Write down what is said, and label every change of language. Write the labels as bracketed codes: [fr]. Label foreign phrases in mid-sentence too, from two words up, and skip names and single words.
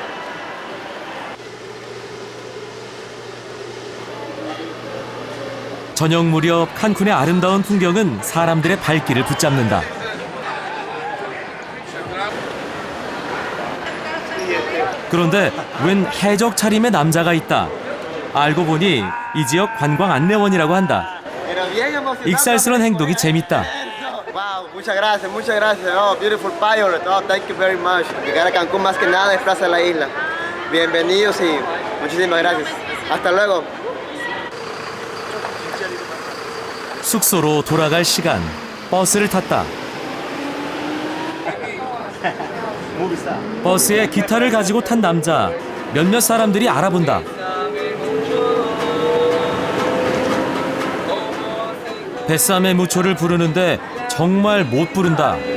[ko] 저녁 무렵 칸쿤의 아름다운 풍경은 사람들의 발길을 붙잡는다. 그런데 웬 해적 차림의 남자가 있다. 알고 보니 이 지역 관광 안내원이라고 한다. 익살스런 행동이 재밌다. [es] Wow, muchas gracias. [en] Oh, beautiful pilot. Oh, thank you very much. [es] Llegar a Cancún más que nada es Plaza de la Isla. Bienvenidos y muchísimas gracias. Hasta luego. [ko] 숙소로 돌아갈 시간. 버스를 탔다. 버스에 기타를 가지고 탄 남자. 몇몇 사람들이 알아본다. 베사메 무초를 부르는데 정말 못 부른다.